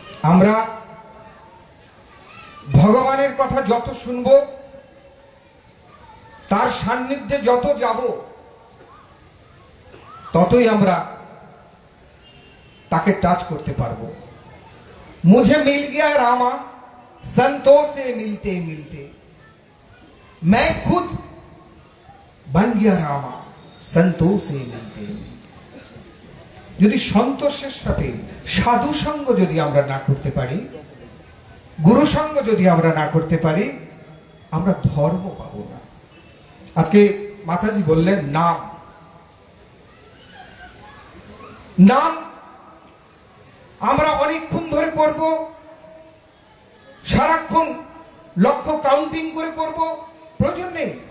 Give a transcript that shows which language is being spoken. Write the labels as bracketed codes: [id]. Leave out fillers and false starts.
[bn] আমরা ভগবানের কথা যত শুনব, তার সান্নিধ্যে যত যাব, ততই আমরা তাকে টাচ করতে পারবো। [hi] मुझे मिल गया रामा संतों से मिलते मिलते, मैं खुद बन गया रामा संतों से मिलते मिलते। [bn] যদি সন্তোষের সাথে সাধু সঙ্গ যদি আমরা না করতে পারি, গুরু সঙ্গ যদি আমরা না করতে পারি, আমরা ধর্ম পাবো না। আজকে মাতাজি বললেন নাম, নাম আমরা অনেকক্ষণ ধরে করব, সারাক্ষণ লক্ষ্য কাউন্টিং করে করব, প্রয়োজন নেই।